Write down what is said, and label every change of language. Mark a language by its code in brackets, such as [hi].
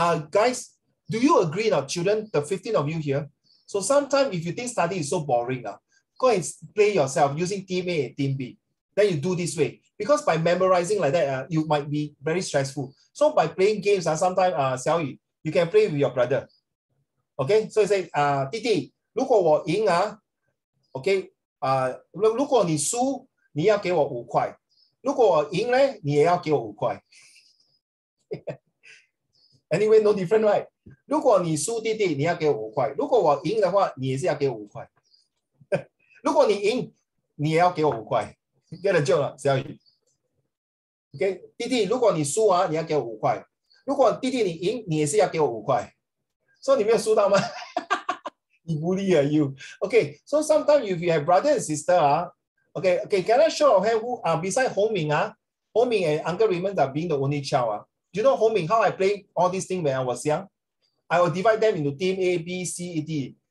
[en] Guys, do you agree now, children, the 15 of you here? So sometimes if you think study is so boring now, go and play yourself using Team A and Team B. Then you do this way. Because by memorizing like that, you might be very stressful. So by playing games, sometimes, Xiaoyu, you can play with your brother. Okay, so you say, [zh] 弟弟，如果我赢，OK，如果你输，你要给我5块；如果我赢呢，你也要给我5块。 [en] Anyway, no different, right? [zh] 如果你输，弟弟，你要给我5块；如果我赢的话，你也是要给我5块。如果你赢，你也要给我5块。 [en] Get the joke 了，小雨。 [zh] OK， 弟弟，如果你输你要给我5块；如果弟弟你赢，你也是要给我5块。 [en] So [zh] 你没有输到吗？ [en] You bully you. Okay, so sometimes if you have brother and sister, okay, can I show of hand who beside Homing, Homing and Uncle Raymond are being the only child. Do you know Homing how I play all these things when I was young? I will divide them into team A, B, C, D.